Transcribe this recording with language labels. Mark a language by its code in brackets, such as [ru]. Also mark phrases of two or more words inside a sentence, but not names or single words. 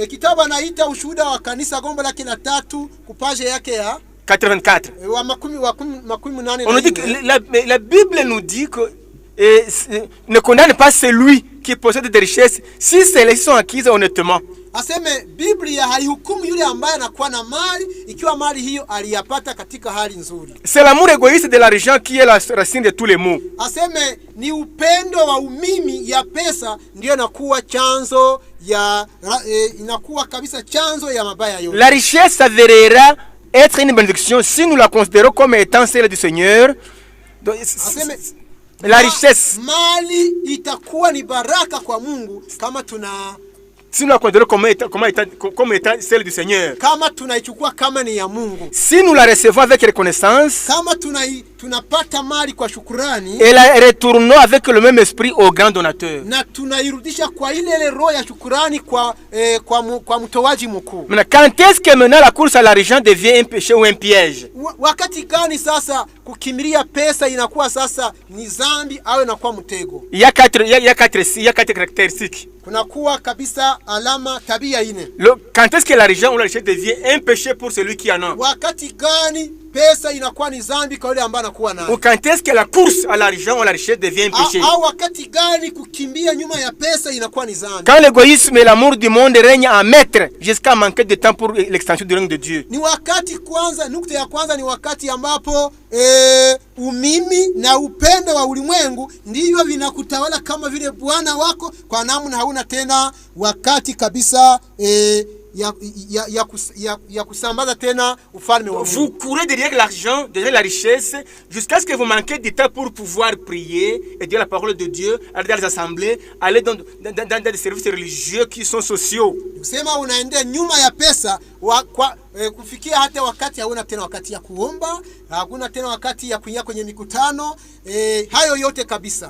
[sw] Kitabu anaita Ushuhuda wa Kanisa gombo lake la 3 ku page yake ya 84. [fr] On nous dit que la Bible nous dit que ne condamne pas celui qui possède des richesses si celles-ci sont acquises honnêtement. [sw] Aseme Biblia haihukumu yule ambaye anakuwa na mali ikiwa mali hiyo aliyapata katika hali nzuri. [fr] C'est l'amour égoïste de l'argent qui est la racine de tous les maux. [sw] Aseme ni upendo wa umimi ya pesa ndio inakuwa chanzo ya inakuwa kabisa chanzo ya mabaya yote. [fr] La richesse s'avérera être une bénédiction si nous la considérons comme étant celle du Seigneur. Donc, la richesse, [sw] mali itakuwa ni baraka kwa Mungu kama [fr] si nous la considérons comme étant celle du Seigneur, [sw] kama tunaichukua kama ni ya Mungu, [fr] si nous la recevons avec reconnaissance, [sw] kama tunapata mali kwa shukrani, [fr] et la retournons avec le même esprit au grand donateur. [sw] na tunairudisha kwa ile roho ya shukrani kwa mtoaji mkuu. [fr] Maintenant, quand est-ce que maintenant la course à l'argent devient un péché ou un piège? [sw] Wakati gani sasa kukimbilia pesa inakuwa sasa ni dhambi au inakuwa mtego? [fr] Il y a quatre caractéristiques. [sw] Kunakuwa kabisa alama tabia ine. [fr] Quand est-ce que l'argent ou la richesse devient un péché pour celui qui en a? [sw] Wakati gani pesa inakuwa ni dhambi kwa yule ambaye anakuwa nayo? [fr] Ou quand est-ce que la course à l'argent ou la richesse devient un péché? [sw] Au wakati gani kukimbia nyuma ya pesa inakuwa ni dhambi? [fr] Quand l'égoïsme et l'amour du monde règnent en maître jusqu'à manquer de temps pour l'extension du règne de Dieu. [sw] Ni wakati kwanza, nukta ya kwanza ni wakati ambapo umimi na upendo wa ulimwengu ndivyo vinakutawala kama vile Bwana wako, kwa namna hauna tena wakati kabisa ya kusambaza tena ufalme wa Mungu. [fr] Vous courez derrière l'argent, derrière la richesse, jusqu'à ce que vous manquez du temps pour pouvoir prier et dire la parole de Dieu, aller dans les assemblées, aller dans des services religieux qui sont sociaux. [sw] Kusema unaendea nyuma ya pesa kufikia hata wakati hauna tena wakati ya kuomba, hakuna tena wakati ya kuingia kwenye mikutano, hayo yote kabisa.